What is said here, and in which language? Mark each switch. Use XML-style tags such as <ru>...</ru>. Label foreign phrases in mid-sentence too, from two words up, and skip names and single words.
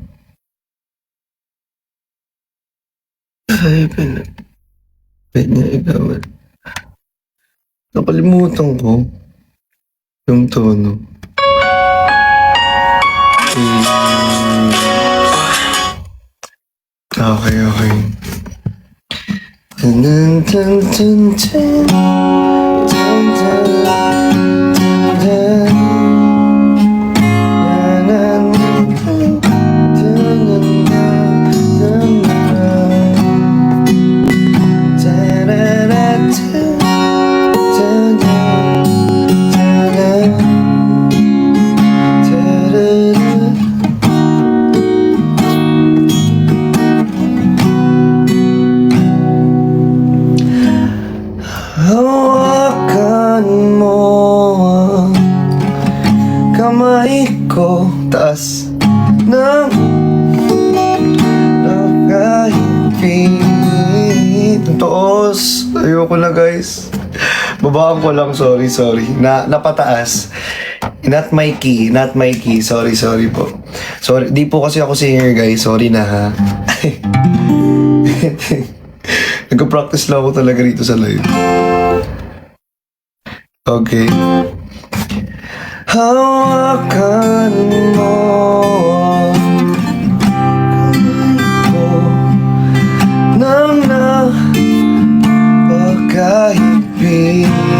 <tl>Ay, pwede ikaw. Nakalimutan ko yung tono. Okay, okay. Dun, dun, dun, dun, dun. Dun, dun, dun, dun. Na, na, na, dun, dun, dun, dun, dun. Da, da, da, dun. Dun, dun, dun, dun. Da, da, da. Hawakan mo ang kamay ko, taas ng nakahigpit. Toos, ayoko na guys. Babaan ko lang, sorry. Napataas.</tl> <en>Not my key, sorry po.</en> <tl>Sorry, di po kasi ako singer guys, sorry na ha. Nagka-practice lang ako talaga rito sa live. Okay. Hawakan mo kamay ko nang napakahigpit.</tl>